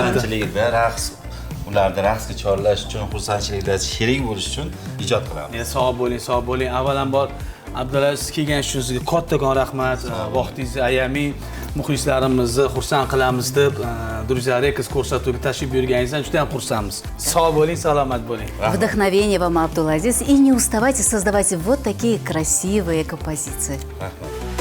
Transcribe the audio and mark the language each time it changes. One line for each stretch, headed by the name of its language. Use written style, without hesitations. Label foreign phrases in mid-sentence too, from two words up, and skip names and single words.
Uzbek: Xursandchilikda raqs, ularni raqsga chorlash uchun, xursandchilikda sherik bo'lish uchun ijod qilamiz. Sog' bo'ling, sog' bo'ling. Avvalambor Abdulaziz kelgan uchun sizga kattakon rahmat. Vaqtingizni ayaming. Muxlislarimizni xursand qilamiz deb Друзья Records ko'rsatuviga tashrif buyurganingizdan juda ham xursandmiz. Sog' bo'ling, salomat bo'ling.
Russian: Вдохновение вам, Абдулазиз. И не уставайте создавать вот такие красивые композиции.
Uzbek: Rahmat.